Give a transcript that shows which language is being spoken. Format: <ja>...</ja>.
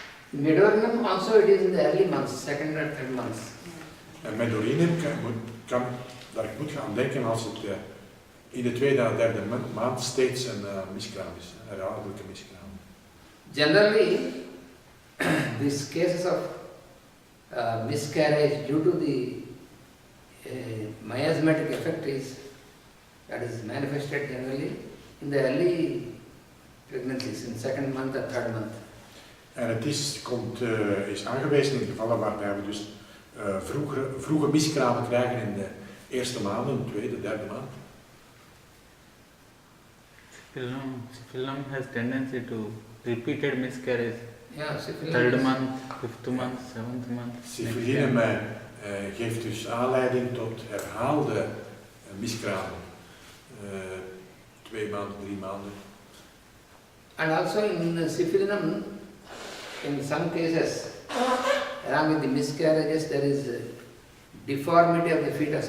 <en>Medorinum also it is in the early months, 2nd or 3rd months.</en> <nl>En met urinum daar moet je aan denken als het in de 2e à 3e maand steeds een miskraam is, een herhaaldelijke miskraam.</nl> <en>Generally, these cases of miscarriage due to the miasmatic effect that is manifested generally in the early pregnancies, in 2nd month or 3rd month.</en> <nl>En het is aangewezen in gevallen waarbij we dus vroege miskramen krijgen in de eerste maanden, de 2e, 3e maand.</nl> <en>Syphilinum has tendency to repeated miscarriage. Yeah, syphilis. 3rd month, 5th month, 7th month.</en> <nl>Syfilinum geeft dus aanleiding tot herhaalde miskramen. 2 maanden, 3 maanden.</nl> <en>And also in syphilinum, in some cases, along with the miscarriages, there is deformity of the fetus.</en>